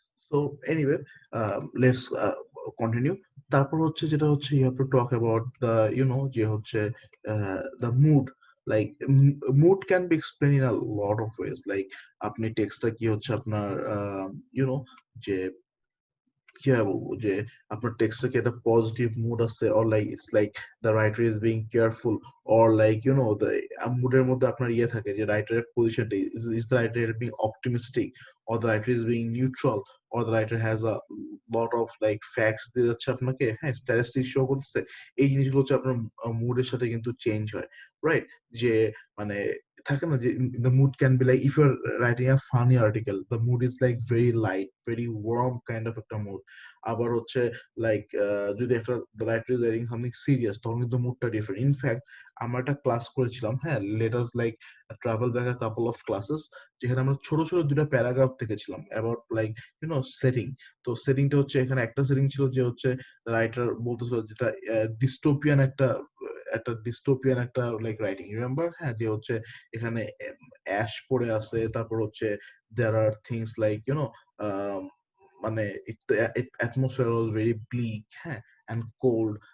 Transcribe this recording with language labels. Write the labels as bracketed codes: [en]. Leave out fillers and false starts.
[en] So anyway, let's continue. [bn] তারপর হচ্ছে যেটা হচ্ছে [en] you have to talk about the, you know, যে হচ্ছে the mood. Like mood can be explained in a lot of ways. Like [bn] আপনি টেক্সটটা কি হচ্ছে আপনার, [en] you know, [bn] যে কি আর বলবো, যে আপনার টেক্সটে কি একটা পজিটিভ মুড আছে, [en] or like it's like the writer is being careful, or like you know the [bn] মুডের মধ্যে আপনার ইয়ে থাকে যে রাইটারের পজিশনটা [en] is the writer being optimistic, or the writer is being neutral, or the writer has a lot of like facts [bn] দিয়ে যাচ্ছে আপনাকে, হ্যাঁ, স্ট্যাটিস্টিক্স শো করতেছে। এই জিনিসগুলো হচ্ছে আপনার মুডের সাথে কিন্তু চেঞ্জ হয়, রাইট? যে মানে থাকে না যে [en] the mood can be like, if you're writing a funny article, the mood is like very light, very warm kind of একটা mood. [bn] আবার হচ্ছে লাইক যদি একটা [en] the writer is writing something serious, [bn] তখন কিন্তু মুডটা ডিফারেন্ট। ইনফ্যাক্ট আমরা একটা ক্লাস করেছিলাম, হ্যাঁ, [en] let us like travel back a couple of classes, [bn] যেখানে আমরা ছোট ছোট দুটা প্যারাগ্রাফ দেখেছিলাম [en] about like you know setting। [bn] তো সেটিংটা হচ্ছে, এখানে একটা সেটিং ছিল যে হচ্ছে রাইটার বলতেছিল যেটা ডিস্টোপিয়ান একটা একটা ডিস্টোপিয়ান একটা লাইক রাইটিং, রিমেম্বার? হ্যাঁ, যে হচ্ছে এখানে অ্যাশ পড়ে আছে, তারপর হচ্ছে [en] there are things like [bn] মানে [en] atmosphere was very bleak, [bn] হ্যাঁ, and cold.